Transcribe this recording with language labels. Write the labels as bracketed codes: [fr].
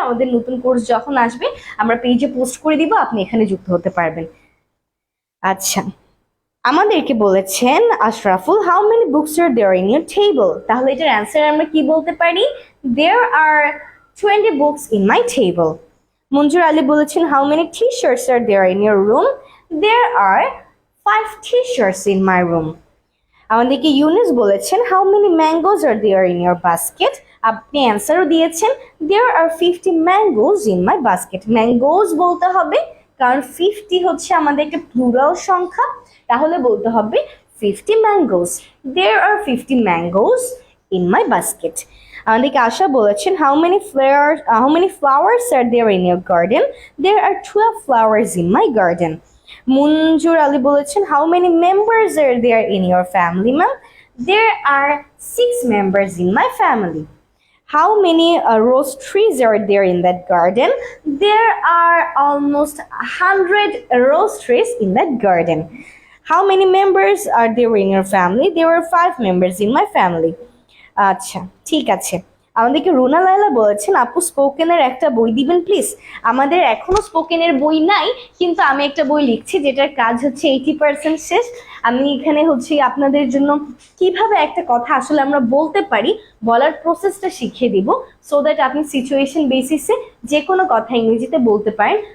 [bn] আমাদের নতুন কোর্স যখন আসবে আমরা পেজে পোস্ট করে দিব, আপনি এখানে যুক্ত হতে পারবেন। আচ্ছা, আমাদেরকে বলেছেন Ashraful [en] How many books are there in your table. [bn] তাহলে এটার অ্যান্সার আমরা কি বলতে পারি? [en] There are 20 books in my table. [bn] মঞ্জুর আলী বলেছেন [en] How many T shirts are there in your room? There are 5 t-shirts in my room. [bn] আমাদেরকে ইউনুস বলেছেন [en] How many mangoes are there in your basket. [bn] আপনি অ্যান্সারও দিয়েছেন [en] There are 50 mangoes in my basket. [bn] Mangoes বলতে হবে কারণ 50 হচ্ছে আমাদের একটা প্লুরাল সংখ্যা, তাহলে বলতে হবে 50 mangoes. [en] There are 50 mangoes in my basket. [bn] আমাদেরকে আশা বলেছেন [en] How many flowers are there in your garden. There are 12 flowers in my garden. [bn] Manzur Ali বলেছেন [en] How many members are there in your family ma'am. There are 6 members in my family. How many rose trees are there in that garden? There are almost 100 rose trees in that garden. How many members are there in your family? There are 5 members in my family. [bn] আচ্ছা, ঠিক আছে। আমাদেরকে রুনা লায়লা বলেছেন আপু স্পোকেনের একটা বই দিবেন please. আমাদের এখনো স্পোকেনের বই নাই, কিন্তু আমি একটা বই লিখছি যেটার কাজ হচ্ছে 80% শেষ। আমি এখানে হচ্ছে আপনাদের জন্য কিভাবে একটা কথা আসলে আমরা বলতে পারি বলার প্রসেসটা শিখিয়ে দিব, সো দ্যাট আপনি সিচুয়েশন বেসিসে যে কোনো কথা ইংরেজিতে বলতে পারেন।